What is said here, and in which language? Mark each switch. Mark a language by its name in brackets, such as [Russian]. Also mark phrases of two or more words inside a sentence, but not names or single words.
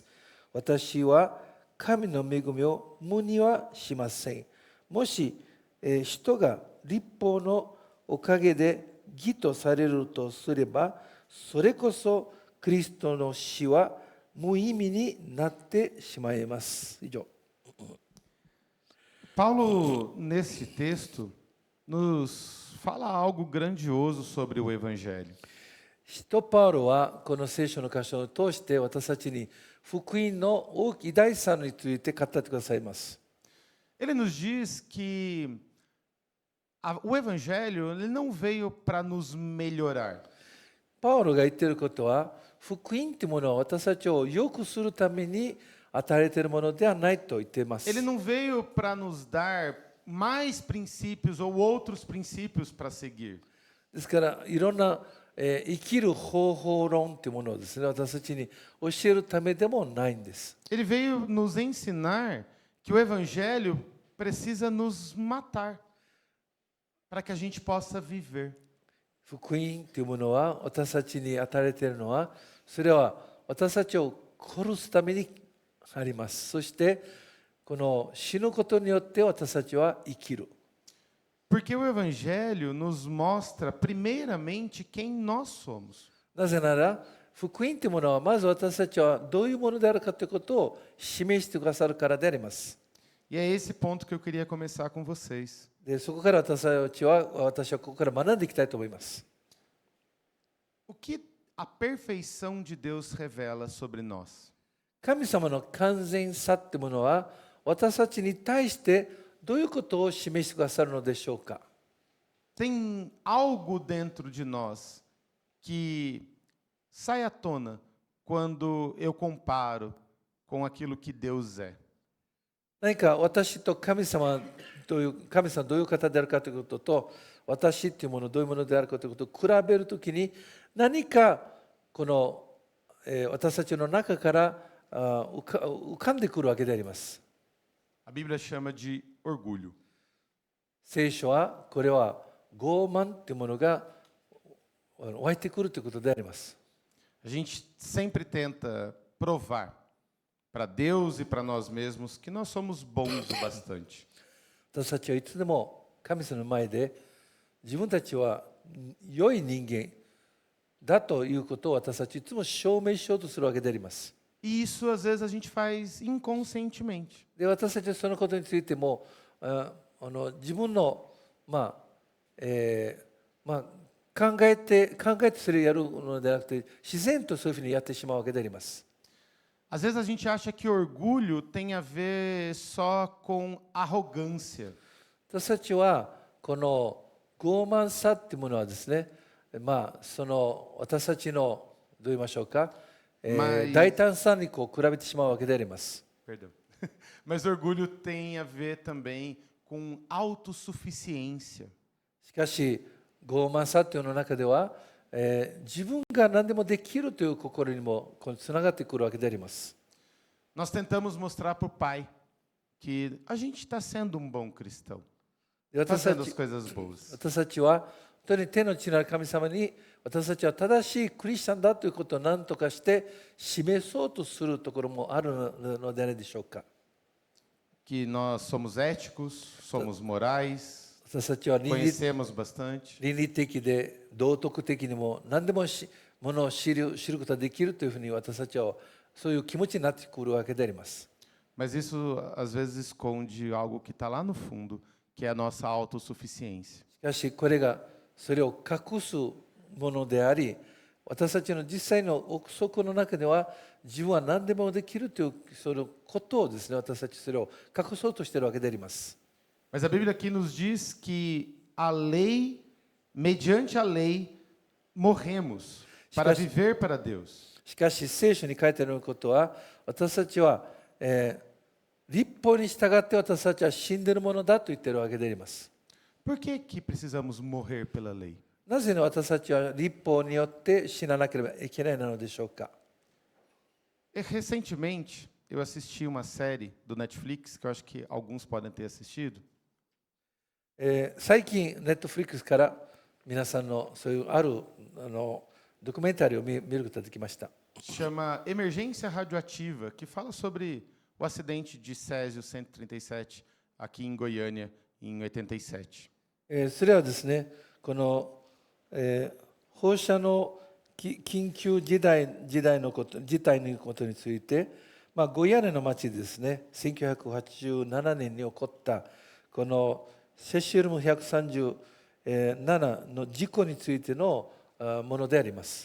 [Japanese] 私は神の恵みを無にはしません。もし、人が律法のおかげで義とされるとすれば、 それこそキリストの死は無意味になってしまいます。以上。 [Portuguese] Paulo, nesse texto, nos fala algo grandioso sobre o Evangelho. [Japanese] 使徒パウロはこの聖書の箇所を通して私たちに福音の偉大さについて語ってくださいます。 [Portuguese] Ele nos diz que o Evangelho ele não veio para nos melhorar. [Japanese] パウロが言っていることは、福音というものは私たちを良くするために与えられているものではないと言っています。 [Portuguese] Ele não veio para nos dar mais princípios ou outros princípios para seguir. [Japanese] ですからいろんな生きる方法論というものをですね、私たちに教えるためでもないんです。 [Portuguese] Ele veio nos ensinar que o Evangelho precisa nos matar para que a gente possa viver. [Japanese] 福音というものは私たちに与えられているのは、それは私たちを殺すためにあります。そしてこの死ぬことによって私たちは生きる。 [Portuguese] Porque o Evangelho nos mostra, primeiramente, quem nós somos. [Japanese] なぜなら、福音というものはまず私たちはどういうものであるかということを示してくださるからであります。 [Portuguese] E é esse ponto que eu queria começar com vocês. [Japanese] でそこから私はここから学んでいきたいと思います。 [Portuguese] O que a perfeição de Deus revela sobre nós? [Japanese] 神様の完全さというものは私たちに対してどういうことを示してくださるのでしょうか。 [Portuguese] Tem algo dentro de nós que sai à tona quando eu comparo com aquilo que Deus é. [Japanese] 何か私と神様どういう方であるかということと、私というものどういうものであるかということを比べるときに、何かこの、私たちの中から浮かんでくるわけであります。 [Portuguese] A Bíblia chama de orgulho. [Japanese] 聖書はこれは傲慢というものが湧いてくるということであります。 [Portuguese] A gente sempre tenta provar para Deus e para nós mesmos que nós somos bons o bastante. [Japanese] 私たちはいつでも神様の前で自分たちは良い人間だということを私たちいつも証明しようとするわけであります。 [Portuguese] E isso às vezes a gente faz inconscientemente. [Japanese] で私たちはそのことについても自分の、考えてそれをやるのではなくて自然とそういうふうにやってしまうわけであります。 [Portuguese] Às vezes a gente acha que orgulho tem a ver só com arrogância. [Japanese] 私たちはこの傲慢さっていうものはですね、その私たちのどう言いましょうか、大胆さにこう比べてしまうわけであります。 [Portuguese] Perdão. Mas orgulho tem a ver também com autossuficiência. [Japanese] しかし傲慢さというの中では、自分が何でもできるという心にもつながってくるわけであります。 [Portuguese] Nós tentamos mostrar para o pai que a gente está sendo um bom cristão, [Japanese] で私た [Portuguese] fazendo as [Japanese] ち [Portuguese] coisas boas. [Japanese] 私たちは本当に天の地なる神様に私たちは正しいクリスチャンだということを何とかして示そうとするところもあるのではないでしょうか。 [Portuguese] Que nós somos éticos, somos morais, [Japanese] 私たちは倫理 [Portuguese] conhecemos bastante. [Japanese] 的で道徳的にも何でもものを知ることができるというふうに私たちはそういう気持ちになってくるわけであります。 [Portuguese] Mas isso às vezes esconde algo que está lá no fundo, que é a nossa autossuficiência. [Japanese] しかしこれがそれを隠すものであり、私たちの実際の奥底の中では自分は何でもできるというそのことをですね、私たちそれを隠そうとしているわけであります。 [Portuguese] Mas a Bíblia aqui nos diz que a lei, mediante a lei, morremos para viver para Deus. [Japanese] しかし聖書に書いてあることは、私たちは、律法に従って私たちは死んでいるものだと言っているわけであります。 [Portuguese] Por que que precisamos morrer pela lei? [Japanese] なぜ私たちは律法によって死ななければいけないのでしょうか。 [Portuguese] Recentemente, eu assisti uma série do Netflix, que eu acho que alguns podem ter assistido, [Japanese] 最近、ネットフリックスから皆さんのそういうあるドキュメンタリーを見ることができました。 [Portuguese] chama Emergência Radioativa, que fala sobre o acidente de Césio 137 aqui em Goiânia em 87. [Japanese] それはですね、この、放射能緊急事態のことについて、ゴイアネの町でですね、1987年に起こったこのセシウム137の事故についてのものであります。